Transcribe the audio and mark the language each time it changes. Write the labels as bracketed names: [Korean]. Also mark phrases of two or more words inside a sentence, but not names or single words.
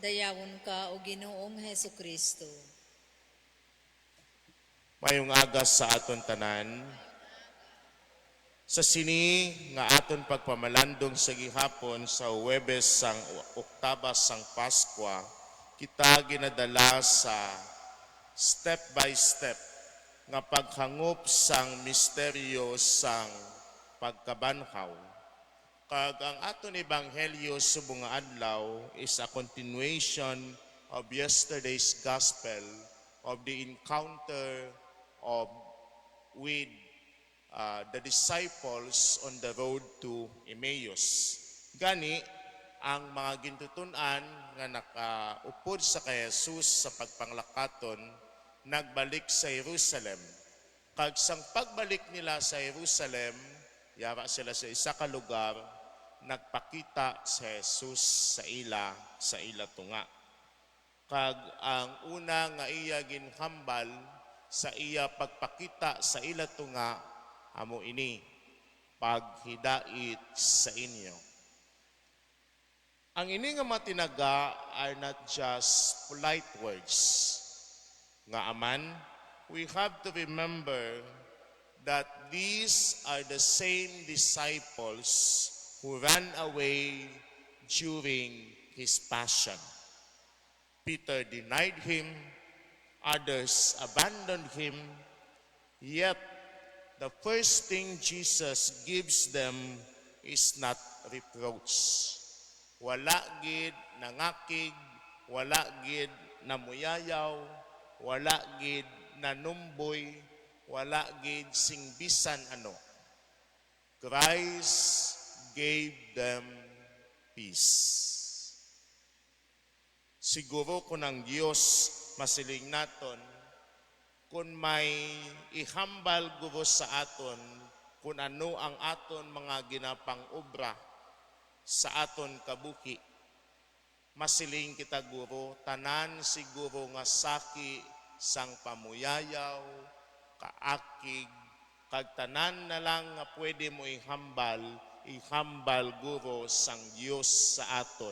[Hiligaynon] Dayawon ka o Ginoong Heso Kristo. Mayong aga sa aton tanan. Sa sini nga aton pagpamalandong sa gihapon sa Huwebes sang Oktaba sang Paskwa, kita ginadala sa [English] step by step [Hiligaynon] nga paghangup sang misteryo sang pagkabanhaw. Kag ang aton ebanghelyo subong nga adlaw [English] is a continuation of yesterday's gospel of the encounter with the disciples on the road to Emmaus. [Hiligaynon] Gani, ang mga gintutunan nga nakaupod sa kay Jesus sa pagpanglakaton, nagbalik sa Jerusalem. Kag sang pagbalik nila sa Jerusalem, yara sila sa isa ka lugar, nagpakita sa Jesus sa ila tunga. Kag ang una nga iya ginhambal sa iya pagpakita sa ila tunga, amo ini, paghidait sa inyo. Ang ini nga matinaga [English] are not just polite words. [Hiligaynon] Nga aman, [English] we have to remember that these are the same disciples who ran away during his passion. Peter denied him, others abandoned him, yet the first thing Jesus gives them is not reproach. [Hiligaynon] Wala gid nangakig, wala gid namuyayaw, wala gid nanumboy, wala gid singbisan ano. [English] Christ gave them peace. [Hiligaynon] Siguro kung ang Diyos masiling naton, kung may ihambal gubo sa aton, kung ano ang aton mga ginapang obra sa aton kabuki, masiling kita guro, tanan siguro nga saki sang pamuyayaw, kaakig, kag tanan na lang nga pwede mo ihambal guro sang Diyos sa aton.